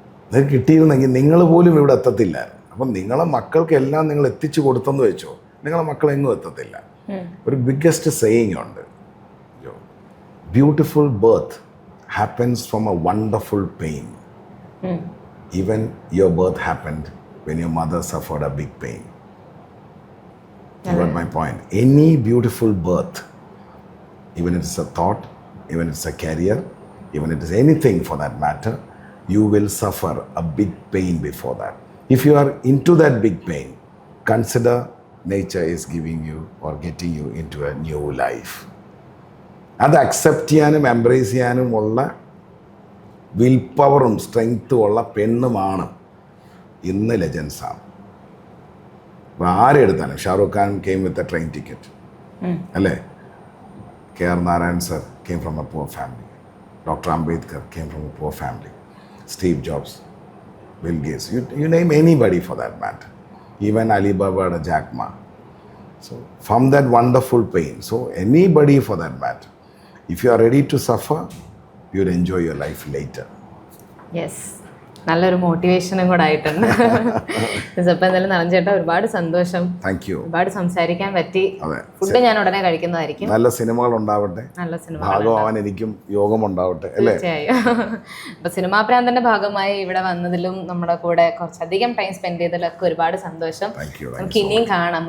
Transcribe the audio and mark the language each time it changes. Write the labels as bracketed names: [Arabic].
[Malayalam] നിങ്ങൾക്ക് കിട്ടിയിരുന്നെങ്കിൽ നിങ്ങൾ പോലും ഇവിടെ എത്തത്തില്ലായിരുന്നു. അപ്പം നിങ്ങളെ മക്കൾക്ക് എല്ലാം നിങ്ങൾ എത്തിച്ചു കൊടുത്തെന്ന് വെച്ചോ, നിങ്ങളെ മക്കളെങ്ങും എത്തത്തില്ല. ഒരു [English] biggest saying [Malayalam] ഉണ്ട്, [English] Beautiful birth happens from a wonderful pain. Even your birth happened when your mother suffered a big pain. You got my point? Any beautiful birth, even if it's a thought, even if it's a career, even if it is anything for that matter, you will suffer a big pain before that. If you are into that big pain, consider nature is giving you or getting you into a new life. [Malayalam] അത് accept ചെയ്യാനും embrace ചെയ്യാനും ഉള്ള will പവറും സ്ട്രെങ്ത്തും ഉള്ള പെണ്ണുമാണ് ഇന്ന് ലെജൻസാണ്. അപ്പോൾ ആരെടുത്താലും [English] Shah Rukh Khan came with a train ticket [Malayalam] അല്ലേ, [English] KR Narayan sir came from a poor family, Dr. Ambedkar came from a poor family, Steve Jobs, Bill Gates, you name anybody for that matter, even Alibaba or Jack Ma. So from that wonderful pain, so anybody for that matter, if you are ready to suffer, you will enjoy your life later. Yes. [Malayalam] നല്ലൊരു മോട്ടിവേഷനും കൂടെ ആയിട്ടുണ്ട്. അപ്പോൾ എന്തായാലും നരൻ ചേട്ടാ, ഒരുപാട് സന്തോഷം. Thank you. ഒരുപാട് സംസാരിക്കാൻ പറ്റി. ഫുഡ് ഞാൻ ഉടനെ കഴിക്കുന്നതായിരിക്കും. നല്ല സിനിമകൾ ഉണ്ടാവട്ടെ, നല്ല സിനിമ ഭാഗമാവാൻ എനിക്കും യോഗം ഉണ്ടാവട്ടെ. തീർച്ചയായും. അപ്പൊ സിനിമാ പ്രാന്തന്റെ ഭാഗമായി ഇവിടെ വന്നതിലും നമ്മുടെ കൂടെ കുറച്ചധികം ടൈം സ്പെൻഡ് ചെയ്തതിലൊക്കെ ഒരുപാട് സന്തോഷം. നമുക്ക് ഇനിയും കാണാം.